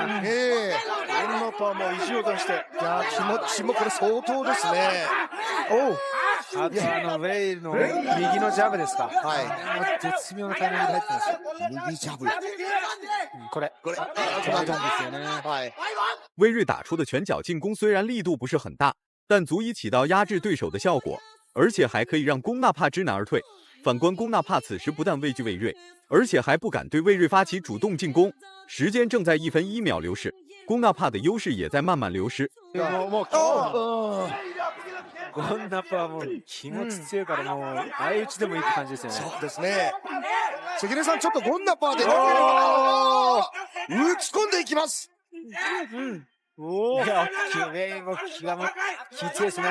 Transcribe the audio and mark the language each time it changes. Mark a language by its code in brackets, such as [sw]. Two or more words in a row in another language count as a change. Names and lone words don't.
[ja] ゴンナパーも意地を出して。いや気持ちもこれ相当ですね。あとウェイルの右のジャブですか。絶妙なタイミングで入ってます。右ジャブ。これ止まるんですよね。 [zh] 魏睿打出的拳脚进攻虽然力度不是很大，但足以起到压制对手的效果，而且还可以让龚纳帕知难而退。反观龚纳帕此时不但畏惧魏睿，而且还不敢对魏睿发起主动进攻。时间正在1分1秒流逝，龚纳帕的优势也在慢慢流失。 [ja] ゴンナパーも気持ち強いからもう相打ちでもいいって感じですよね。そうですね。関根さん、ちょっとゴンナパーで打ち込んでいきます。いや、ウェイも気が気強いですね。